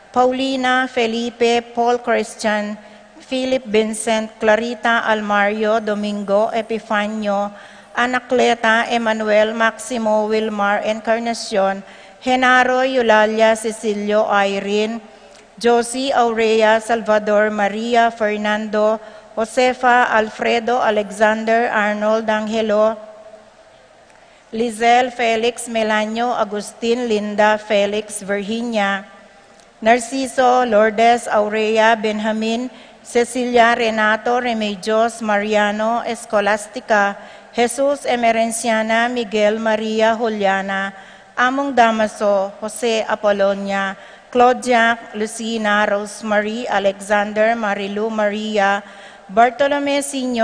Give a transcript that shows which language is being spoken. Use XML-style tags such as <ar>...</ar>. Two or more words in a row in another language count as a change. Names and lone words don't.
<tl>Paulina, Felipe, Paul Christian, Philip Vincent, Clarita Almario, Domingo, Epifanio, Anacleta, Emmanuel, Maximo, Wilmar, Encarnacion, Genaro, Eulalia, Cecilio, Irene, Josie, Aurea, Salvador, Maria, Fernando, Josefa, Alfredo, Alexander, Arnold, Angelo, Lizel, Felix, Melanio, Agustin, Linda, Felix, Virginia, Narciso, Lourdes, Aurea, Benjamin, Cecilia, Renato, Remedios, Mariano, Escolastica, Jesus, Emerenciana, Miguel, Maria, Juliana, Among Damaso, Jose Apolonia, Claudia, Lucina, Rosemary, Alexander, Marilu, Maria, Bartolome Sr.</tl>